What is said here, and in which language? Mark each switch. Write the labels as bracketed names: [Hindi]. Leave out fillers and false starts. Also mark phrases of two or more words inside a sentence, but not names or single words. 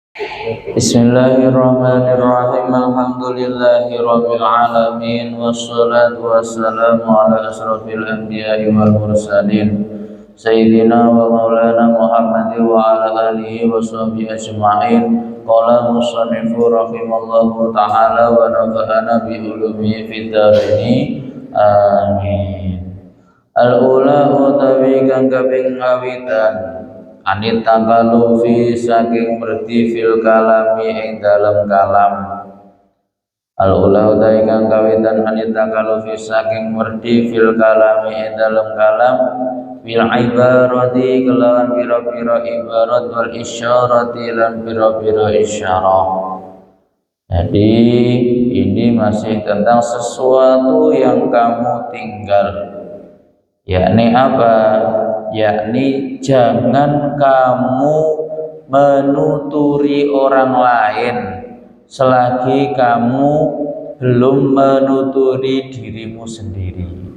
[Arabic] بسم الله الرحمن الرحيم الحمد لله رب العالمين والصلاة والسلام على أشرف الأنبياء والمرسلين سيدنا ومولانا محمد وعلى آله وصحبه أجمعين. قال المصنف رحمه الله تعالى ونفعنا بعلومه في الدارين. Amin. [Javanese] Al-ula utawi kang kaping ngawitan [Arabic] عن التكلف [Javanese] saking merti [Arabic] في الكلام [Javanese] ing dalam kalam. Al-ula utai kang kawitan [Arabic] عن التكلف [Javanese] saking merti [Arabic] في الكلام [Javanese] ing dalam kalam [Arabic] بالعبارة [Javanese] kelawan pira-pira ibarat [Arabic] والإشارة [Javanese] lan pira-pira isyarah. [Indonesian] Jadi ini masih tentang sesuatu yang kamu tinggal, yakni apa? Yakni jangan kamu menuturi orang lain selagi kamu belum menuturi dirimu sendiri.